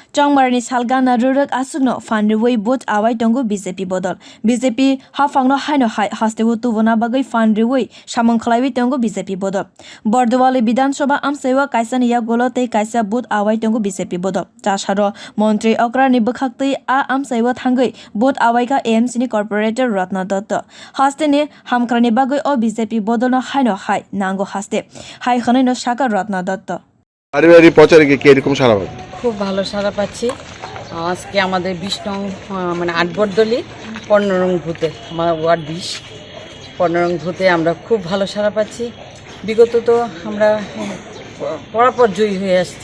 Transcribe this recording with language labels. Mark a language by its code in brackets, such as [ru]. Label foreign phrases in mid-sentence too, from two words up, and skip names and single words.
[trp] chongmarino salgana rurak asugno fanriwei bot awai tongo BJP bodol BJP hafangno haino hai hastebu tubona bagwi fanriwei samong khlaiwi tongo BJP bodol borduwali Bidhansabha amchaio kaisa ya golo tei kaisa bot awai tongo BJP bodol tasaro montri okrani bwkhaktwi a amchaio thangwi bot awai ka AMC ni corporator Ratna Dutta hasteni hamkrani bagwi o BJP bodolno haino hai nango haste hai khanaino shaka Ratna Dutta [bn] পারিবারিক প্রচারে কি এরকম সারা পাচ্ছেন? খুব ভালো সাড়া পাচ্ছি। আজকে আমাদের 20 নং মানে 8 বর্দলি 15 নং ভূতে আমার ওয়ার্ড 20 15 নং ভূতে আমরা খুব ভালো সাড়া পাচ্ছি। বিগত তো আমরা পরাপর জয়ী হয়ে আসছি।